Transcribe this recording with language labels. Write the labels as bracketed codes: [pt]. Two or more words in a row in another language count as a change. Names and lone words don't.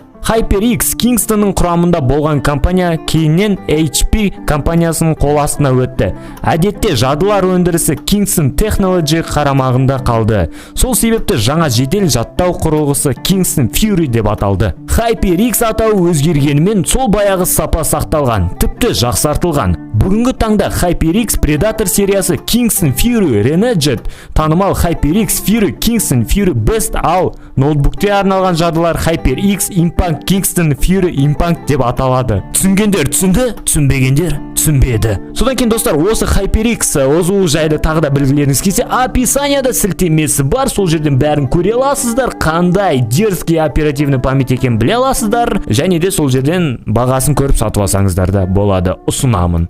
[kk] HyperX Kingstonның құрамында болған компания кейіннен HP компаниясының қол астына өтті. Әдетте жадылар өндірісі Kingston Technology қарамағында қалды. Сол себепті жаңа жедел жаттау құрылғысы Kingston Fury деп аталды. HyperX атауы өзгергенімен сол баяғы сапа сақталған, тіпті жақсартылған. Бүгінгі таңда HyperX Predator сериясы Kingston Fury Renegade, танымал HyperX Fury Kingston Fury Best, ал ноутбукте арналған жадылар HyperX Impact Kingston Fury Impact деп аталады. Түсінгендер түсінді, түсінбегендер түсінбеді. Содан кейін достар, осы HyperX Озу жайлы тағы да білгілеріңіз келсе, описанияда сілтемесі бар, сол жерден бәрін көре аласыздар, қандай [ru] дерзкий оперативный память [kk] екенін біле аласыздар, және де сол жерден бағасын көріп сатып алсаңыздар да болады, ұсынамын.